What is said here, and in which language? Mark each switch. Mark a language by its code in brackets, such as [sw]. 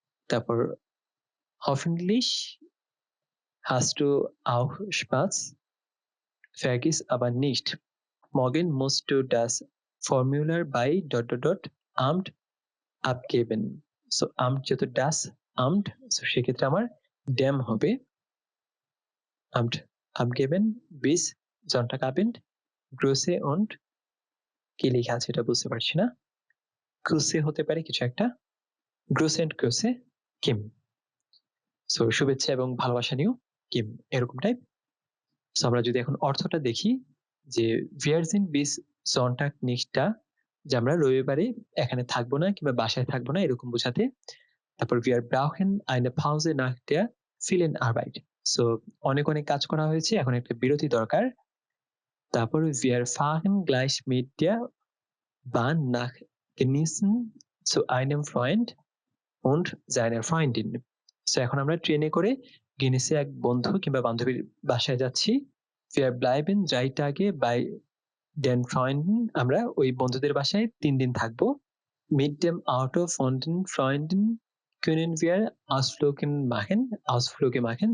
[de] তারপর hoffentlich hast du auch Spaß, vergiss aber nicht, morgen musst du das Formular bei ... Amt abgeben। সো amt যেহেতু das Amt, সো সেক্ষেত্রে আমার dem হবে amt abgeben bis Sonntagabend, Grüße und... [bn] কি লেখা আছে এটা বুঝতে পারছি না। Grüße হতে পারে কিছু একটা, Grüße and Grüße Kim। So শুভেচ্ছা এবং ভালোবাসা নিও কিম, এরকম টাইপ। সো আমরা যদি এখন অর্থটা দেখি, যে [de] wir sind bis Sonntag nicht da, [bn] যে আমরা রবিবারে এখানে থাকবো না কিংবা বাসায় থাকবো না, এরকম বোঝাতে। [de] তারপর wir brauchen eine Pause nach der vielen Arbeit। [bn] So অনেক অনেক কাজ করা হয়েছে, এখন একটা বিরতি দরকার। [de] তারপর wir fahren gleich mit der Bahn nach Genießen zu einem Freund und seiner Freundin। [bn] So এখন আমরা ট্রেনে করে গিনেসে এক বন্ধু কিংবা বান্ধবীর বাসায় যাচ্ছি। [de] wir bleiben 3 Tage bei den Freunden, [bn] আমরা ওই বন্ধুদের বাসায় 3 দিন থাকবো। [de] mit dem Auto von den Freunden können wir Ausflüge machen।